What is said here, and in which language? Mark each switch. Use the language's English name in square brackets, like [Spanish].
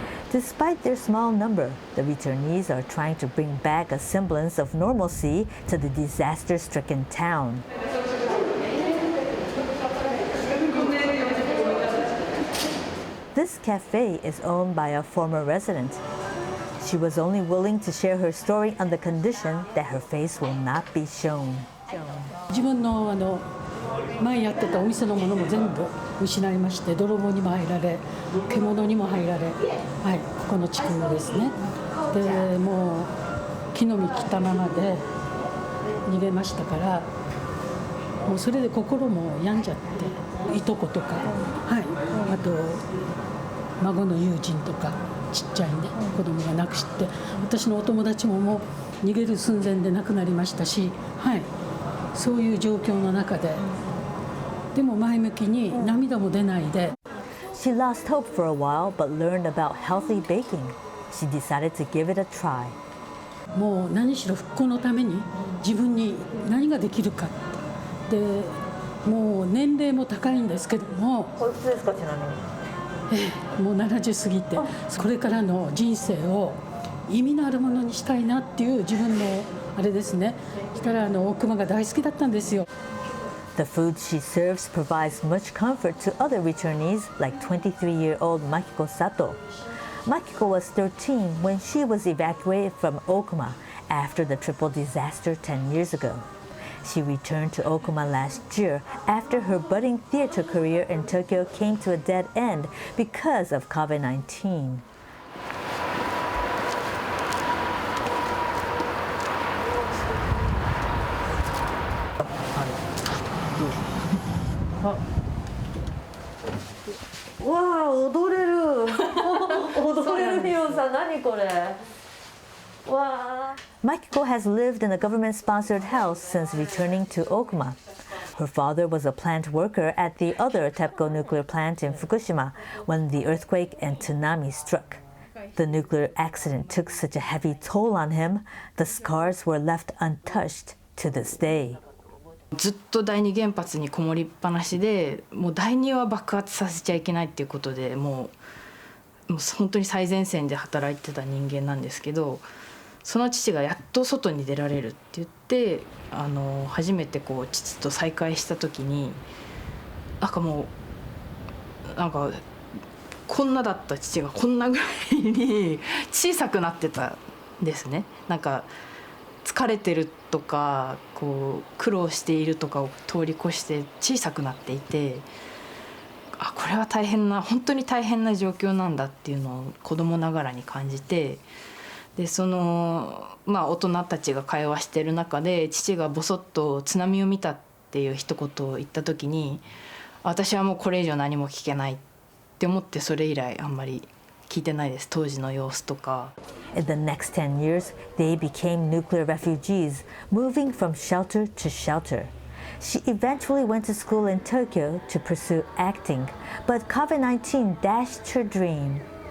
[English] Despite their small number, the returnees are trying to bring back a semblance of normalcy to the disaster-stricken town. This cafe is owned by a former resident. She was only willing to share her story on the condition that her face will not be shown. [Japanese] 自分の前やってたお店のものも全部失いまして、泥棒にも入られ、獣にも入られ、はい、ここの地区ですね。で、もう木の実切ったままで逃げましたから、もうそれで心も病んじゃって、いとことか、はい、あと孫の友人とかちっちゃいね子供が亡くして、私のお友達ももう逃げる寸前で亡くなりましたし、はい、そういう状況の中で。でも前向きに涙も出ないで。 [English] She lost hope for a while but learned about healthy baking. She decided to give it a try. [Japanese] もう何しろ復興のために自分に何ができるかで、もう年齢も高いんですけども。おいくつですか、ちなみに。もう70過ぎて、これからの人生を意味のあるものにしたいなっていう自分のあれですね。したら大熊が大好きだったんですよ。 [English] The food she serves provides much comfort to other returnees like 23-year-old Makiko Sato. Makiko was 13 when she was evacuated from Okuma after the triple disaster 10 years ago. She returned to Okuma last year after her budding theater career in Tokyo came to a dead end because of COVID-19. [Japanese] Wow, 踊れる。踊れるよさ、何これ。Wow. [English] Makiko has lived in a government-sponsored house since returning to Okuma. Her father was a plant worker at the other TEPCO nuclear plant in Fukushima when the earthquake and tsunami struck. The nuclear accident took such a heavy toll on him, the scars were left untouched to this day. [Japanese] ずっと第二原発にこもりっぱなしで、もう第二は爆発させちゃいけないっていうことで、もう本当に最前線で働いてた人間なんですけど、その父がやっと外に出られるって言って、初めてこう父と再会した時に、なんかこんなだった父がこんなぐらいに小さくなってたんですね。なんか疲れてるとかこう苦労しているとかを通り越して小さくなっていて、これは大変な本当に大変な状況なんだっていうのを子供ながらに感じて、で大人たちが会話してる中で父がボソッと津波を見たっていう一言を言った時に、私はもうこれ以上何も聞けないって思って、それ以来あんまり聞いてないです、当時の様子とか。 [English] In the next 10 years, they became nuclear refugees, moving from shelter to shelter. She eventually went to school in Tokyo to pursue acting, but COVID-19 dashed her dream.